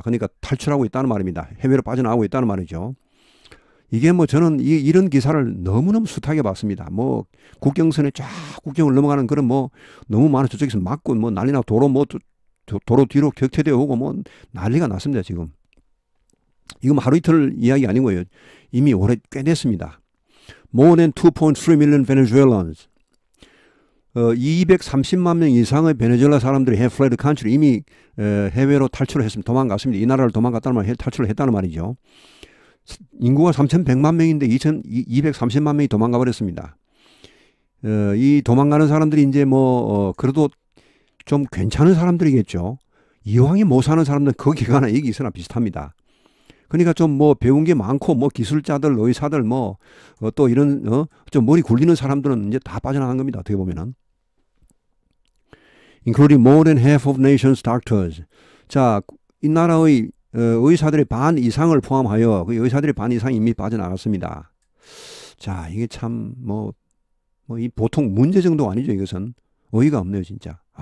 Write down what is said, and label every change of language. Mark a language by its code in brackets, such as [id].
[ko] 그러니까 탈출하고 있다는 말입니다. 해외로 빠져나오고 있다는 말이죠. 이게 뭐 저는 이런 기사를 너무너무 숱하게 봤습니다. 뭐 국경선에 쫙 국경을 넘어가는 그런 뭐 너무 많은 저쪽에서 막고 뭐 난리나 도로 뒤로 격퇴되어 오고 뭐 난리가 났습니다. 지금. 이건 하루 이틀 이야기 아니고요. 이미 오래 꽤 됐습니다. [en] More than 2.3 million Venezuelans. [ko] 230만 명 이상의 베네수엘라 사람들이 [en] have fled the country. [ko] 이미 해외로 탈출을 했습니다. 도망갔습니다. 이 나라를 도망갔다는 말, 탈출을 했다는 말이죠. 인구가 3,100만 명인데 230만 명이 도망가 버렸습니다. 이 도망가는 사람들이 이제 그래도 좀 괜찮은 사람들이겠죠. 이왕에 못 사는 사람들은 거기가나 여기 있으나 비슷합니다. 그러니까 좀 배운 게 많고 기술자들, 의사들 또 이런 좀 머리 굴리는 사람들은 이제 다 빠져나간 겁니다. 어떻게 보면은. [en] Including more than half of nation's doctors. [ko] 자, 이 나라의 의사들의 반 이상을 포함하여 그 의사들의 반 이상이 이미 빠져나갔습니다. 자, 이게 참 이 보통 문제 정도 아니죠. 이것은 어이가 없네요, 진짜.